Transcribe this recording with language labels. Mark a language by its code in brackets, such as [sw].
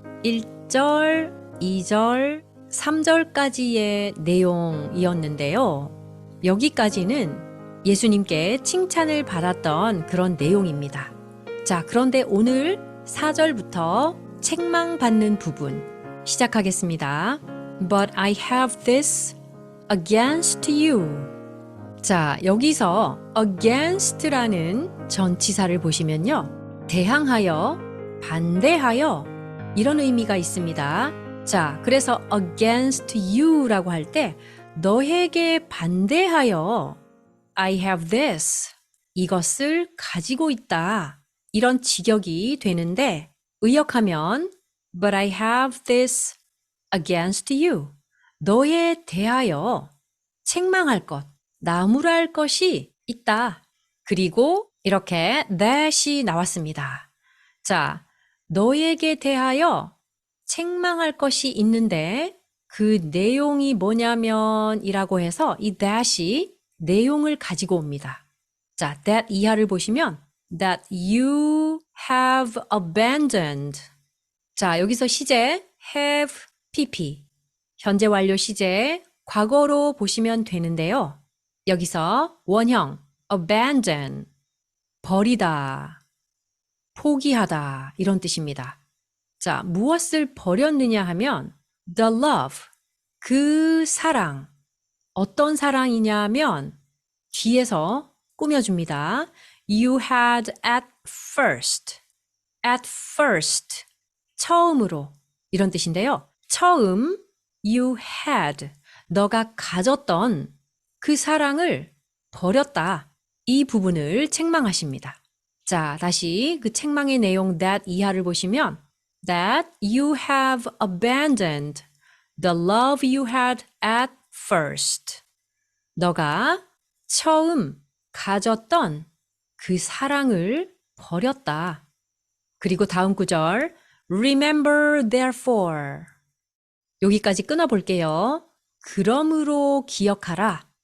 [ko] 1절, 2절, 3절까지의 내용이었는데요. 여기까지는 예수님께 칭찬을 받았던 그런 내용입니다. 자, 그런데 오늘 4절부터 책망받는 부분 시작하겠습니다. [en] But I have this against you. [ko] 자, 여기서 against라는 전치사를 보시면요. 대항하여, 반대하여 이런 의미가 있습니다. 자, 그래서 against you라고 할 때 너에게 반대하여 [en] I have this. [ko] 이것을 가지고 있다. 이런 직역이 되는데 의역하면 [en] But I have this against you. [ko] 너에 대하여 책망할 것, 나무랄 것이 있다. 그리고 이렇게 that이 나왔습니다. 자, 너에게 대하여 책망할 것이 있는데 그 내용이 뭐냐면 이라고 해서 이 that이 내용을 가지고 옵니다. [en] 자, that [ko] 이하를 보시면 [en] that you have abandoned. [ko] 자, 여기서 시제 have pp. 현재 완료 시제 과거로 보시면 되는데요. 여기서 원형 abandon. 버리다. 포기하다. 이런 뜻입니다. 자, 무엇을 버렸느냐 하면 [en] the love. [ko] 그 사랑. 어떤 사랑이냐면 뒤에서 꾸며줍니다. [en] You had at first. At first. [ko] 처음으로. 이런 뜻인데요. [en] 처음 you had. [ko] 너가 가졌던 그 사랑을 버렸다. 이 부분을 책망하십니다. 자, 다시 그 책망의 내용 that 이하를 보시면 [en] that you have abandoned the love you had at first. [ko] 너가 처음 가졌던 그 사랑을 버렸다. 그리고 다음 구절 [en] Remember therefore. [ko] 여기까지 끊어볼게요. 그러므로 기억하라.